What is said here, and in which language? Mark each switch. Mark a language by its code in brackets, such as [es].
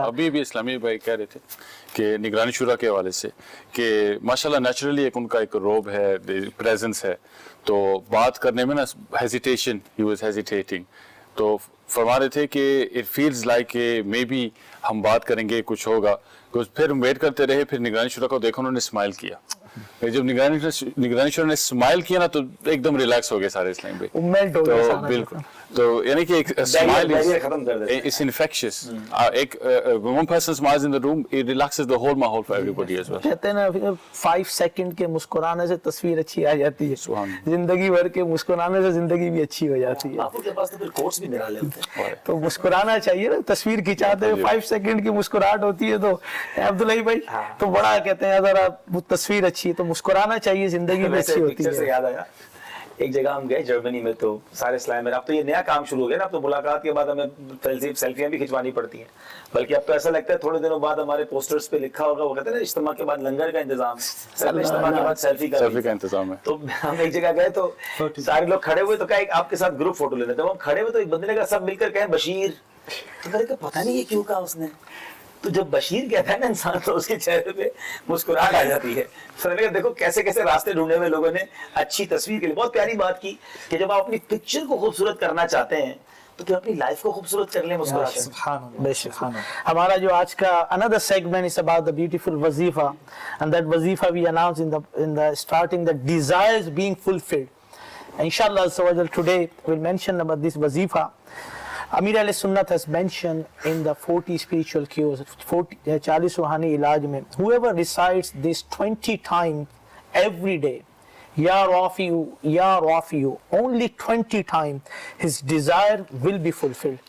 [ur] ابھی بھی اسلامی بھائی کہہ رہے تھے کہ نگرانی شورا کے حوالے سے کہ ماشاءاللہ نیچرلی ایک ان کا ایک روب ہے, پریزنس ہے, تو بات کرنے میں نا ہیزیٹیشن, [en] he was hesitating, [ur] تو فرما رہے تھے کہ [en] it feels like [ur] کہ مے بی ہم بات کریں گے کچھ ہوگا. پھر ویٹ کرتے رہے, پھر نگرانی شورا کو دیکھا انہوں نے اسمائل کیا. جب نگرانی شورا نے اسمائل کیا نا تو ایک دم ریلیکس ہو گئے سارے اسلام بھائی, تو بالکل. تو یعنی کہ ایک اسمائل [en] is infectious. ایک one person smiles in the room, it relaxes the whole ماحول for everybody as well. [ur] کہتے ہیں نا 5 سیکنڈ کے مسکرانے سے تصویر اچھی آ جاتی ہے, زندگی بھر کے مسکرانے سے زندگی بھی اچھی ہو جاتی ہے. آپ کے پاس تو پھر کوٹس بھی نرالے ہوتے ہیں, تو مسکرانا چاہیے نا, تصویر کھینچاتے ہوئے 5 سیکنڈ کی مسکراہٹ ہوتی ہے. تو عبداللہ بھائی تو بڑا کہتے ہیں ذرا وہ تصویر اچھی ہے تو مسکرانا چاہیے, زندگی بھی اچھی ہوتی ہے. یاد آیا ایک جگہ ہم گئے جرمنی میں, تو سارے اسلام میں اب تو یہ نیا کام شروع ہو گیا نا, اب تو ملاقات کے بعد ہمیں سیلفیاں بھی کھنچوانی پڑتی ہیں. بلکہ اب تو ایسا لگتا ہے تھوڑے دنوں بعد ہمارے پوسٹرز پہ لکھا ہوگا, وہ کہتے ہیں نا اجتماع کے بعد لنگر کا انتظام, اجتماع کے بعد سیلفی کا انتظام ہے. تو ہم ایک جگہ گئے تو سارے لوگ کھڑے ہوئے, تو کہا آپ کے ساتھ گروپ فوٹو لینا. جب ہم کھڑے ہوئے تو ایک بندے نے کہا سب مل کر کہیں بشیر, تو میں نے کہا پتہ نہیں یہ کیوں کہا اس نے. تو جب بشیر کہتا ہے نا انسان تو اس کے چہرے پہ مسکراہٹ آ جاتی ہے. تو میں نے کہا دیکھو کیسے کیسے راستے ڈھونڈے ہوئے لوگوں نے اچھی تصویر کے لیے. بہت پیاری بات کی کہ جب آپ اپنی پکچر کو خوبصورت کرنا چاہتے ہیں تو پھر اپنی لائف کو خوبصورت کر لیں مسکرا کے. سبحان اللہ. ہمارا جو آج کا [en] another segment is about the beautiful wazifa, and that wazifa we announced in the starting, the desires being fulfilled. Inshallah today we'll mention about this wazifa. Amir al-Sunnat has mentioned in the 40 spiritual cures, 40 [ur] ruhani ilaj mein, [en] whoever recites this 20 times every day, Ya Rafi'u, Ya Rafi'u, only 20 times, his desire will be fulfilled.